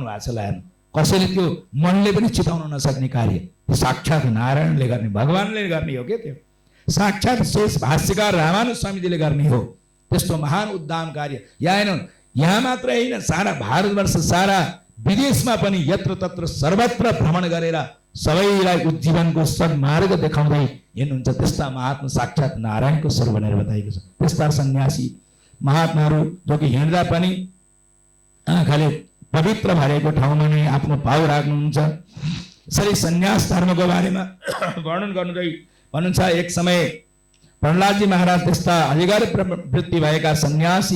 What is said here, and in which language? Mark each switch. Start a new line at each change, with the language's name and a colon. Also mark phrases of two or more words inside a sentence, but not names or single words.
Nepali: हेर्नु कसैले त्यो मनले पनि चिताउन नसक्ने कार्य साक्षात नारायणले गर्ने, भगवानले गर्ने हो के त्यो, साक्षात शेष भाष्यकार रामानुज स्वामीजीले गर्ने हो। त्यस्तो महान उद्दाम कार्य यहाँ मात्र होइन, सारा भारतवर्ष सारा विदेशमा पनि
Sanskrit: यत्र तत्र सर्वत्र
Nepali: भ्रमण गरेर सबैलाई उज्जीवनको सन्मार्ग देखाउँदै हिँड्नुहुन्छ। त्यस्ता महात्मा साक्षात नारायणको स्वरूप भनेर बताएको छ। त्यस्ता सन्यासी महात्माहरू जो कि हिँड्दा पनि आँखाले पवित्र भरेको ठाउँमा नै आफ्नो पाउ राख्नुहुन्छ। यसरी सन्यास धर्मको बारेमा वर्णन गर्नुहुँदै भन्नुहुन्छ, एक समय प्रहलादजी महाराज त्यस्ता अधिकार वृत्ति भएका सन्यासी